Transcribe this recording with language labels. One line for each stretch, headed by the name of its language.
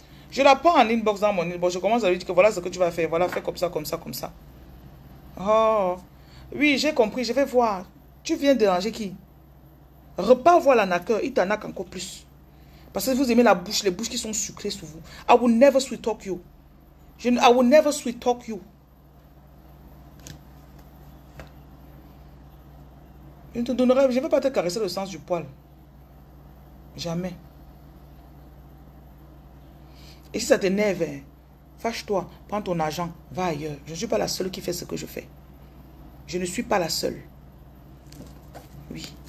French: Je la prends en inbox dans mon inbox. Je commence à lui dire que voilà ce que tu vas faire. Voilà, fais comme ça, comme ça, comme ça. Oh. Oui, j'ai compris. Je vais voir. Tu viens déranger qui? Repars voir l'arnaqueur. Il t'arnaque encore plus. Parce que vous aimez la bouche, les bouches qui sont sucrées sur vous.
English: I will never sweet talk you. I will never sweet talk you.
French: Je ne te donnerai, je ne vais pas te caresser le sens du poil. Jamais. Et si ça t'énerve, fâche-toi, prends ton argent, va ailleurs. Je ne suis pas la seule qui fait ce que je fais. Je ne suis pas la seule. Oui.